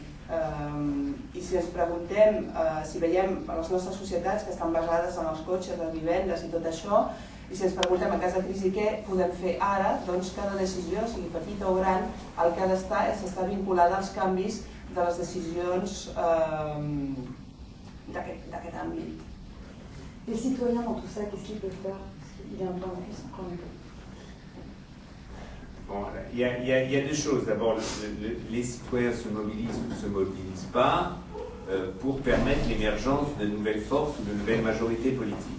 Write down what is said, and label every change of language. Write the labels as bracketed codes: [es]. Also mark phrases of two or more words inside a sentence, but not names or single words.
[ca] I si ens preguntem, si veiem les nostres societats que estan basades en els cotxes, les vivendes i tot això, i si ens preguntem en cas de crisi què podem fer ara, doncs cada decisió, sigui petita o gran, el que ha d'estar és estar vinculada als canvis de les decisions d'aquest àmbit. [fr] Les citoyens dans tout ça, qu'est-ce qu'ils peuvent faire? Il y a un plan de puissance quand même. Bon, il y a deux choses. D'abord, les citoyens se mobilisent ou ne se mobilisent pas pour permettre l'émergence de nouvelles forces ou de nouvelles majorités politiques.